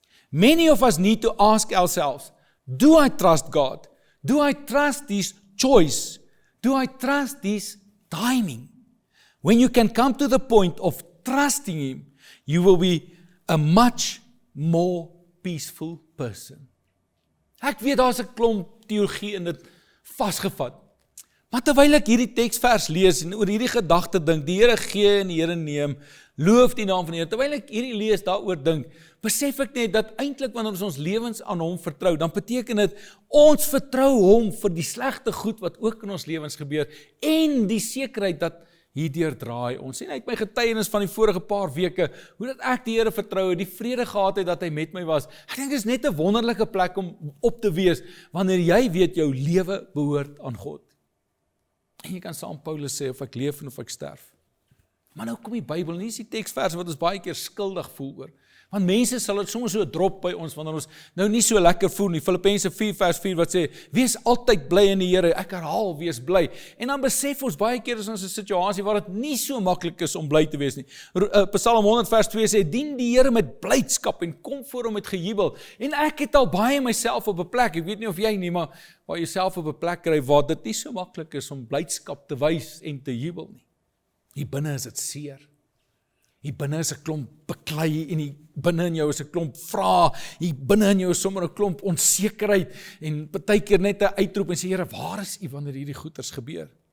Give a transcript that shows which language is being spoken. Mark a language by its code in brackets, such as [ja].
[en] Many of us need to ask ourselves, do I trust God? Do I trust His choice? Do I trust His timing? When you can come to the point of trusting Him, you will be a much more peaceful person. [af] Ek weet daar's 'n klomp teologie in dit vasgevat. Maar terwyl ek hierdie teksvers lees en oor hierdie gedagte dink, die Here gee en die Here neem, loof die naam van die Here. Terwyl ek hierdie lees daaroor dink, besef ek net dat eintlik wanneer ons lewens aan hom vertrou, dan beteken dit ons vertrou hom vir die slegte goed wat ook in ons lewens gebeur en die sekerheid dat hierdeur draai ons. En uit my getuienis van die vorige paar weke, hoe dat ek die Here vertrou, die vrede gehad het dat hy met my was. Ek dink dit is net 'n wonderlike plek om op te wees wanneer jy weet jou lewe behoort aan God. En jy kan saam Paulus sê of ek leef en of ek sterf. Maar nou kom die Bybel, nie is die teksverse wat ons baie keer skuldig voel oor. Want mense sal dit soms so drop by ons wanneer ons nou nie so lekker voel nie. Filippense 4:4 wat sê, wees altyd bly in die Here. Ek herhaal, wees bly. En dan besef ons baie keer is ons 'n situasie waar dit nie so maklik is om bly te wees nie. Psalm 100:2 sê, dien die Here met blydskap en kom voor hom met gejubel. En ek het al baie myself op 'n plek, ek weet nie of jy nie, maar waar jy self op 'n plek kry waar dit nie so maklik is om blydskap te wys en te jubel nie. Hier binne is dit seer. Hier binne is 'n klomp beklei en hier binne in jou is 'n klomp vrae. Hier binne in jou is sommer 'n klomp onsekerheid en partykeer net 'n uitroep en sê, Here, waar is U wanneer hierdie goeters gebeur?